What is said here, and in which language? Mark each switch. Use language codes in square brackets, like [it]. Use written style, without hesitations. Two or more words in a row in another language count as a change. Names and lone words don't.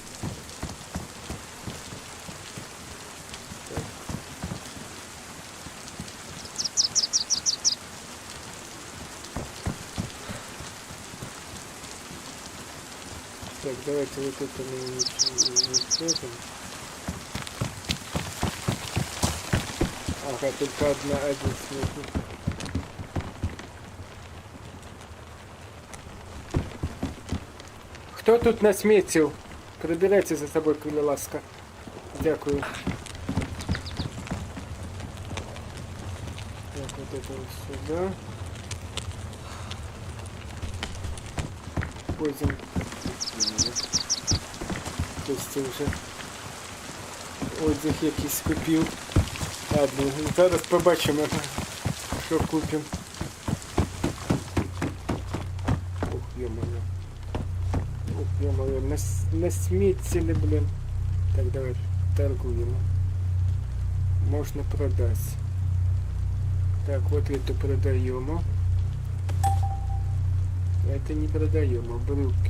[ru] Так, давайте вот это мы не используем. Ага, только один сметник. [uk] Хто тут насмітив? Прибирайте за собою, коли ласка. Дякую. Так, [ru] вот это вот сюда. Пойдем. [uk] Ось вже одяг якийсь купив. Ладно, зараз побачимо, що купимо. Ох, [ru] ё-моё. Ох, ё-моё, насмітили, блин. [uk] Так, давай, торгуємо. [ru] Можно продать. Так, вот это продаем. Это не продаем, брюки.